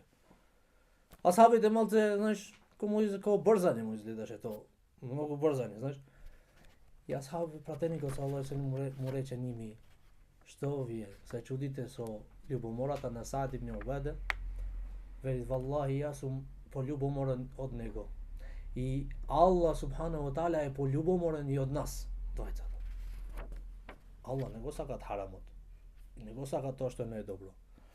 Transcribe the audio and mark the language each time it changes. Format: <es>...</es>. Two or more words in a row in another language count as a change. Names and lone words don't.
<mk>А сабите малце, знаеш, како брзање му изгледаше тоа. Многу брзање, знаеш. И асхаби пратеникот</mk> <ar>صلى الله عليه وسلم</ar> <mk>му рече ними, што вие се чудите со љубомората на Саад ибн Убада? Вели, валлахи, јас сум пољубоморен од него. И Аллах</mk> <ar>سبحانه وتعالى</ar> <mk>е пољубоморен и од нас, двајцата. Аллах не го сака харамот. Не го сака тоа што не е добро.</mk>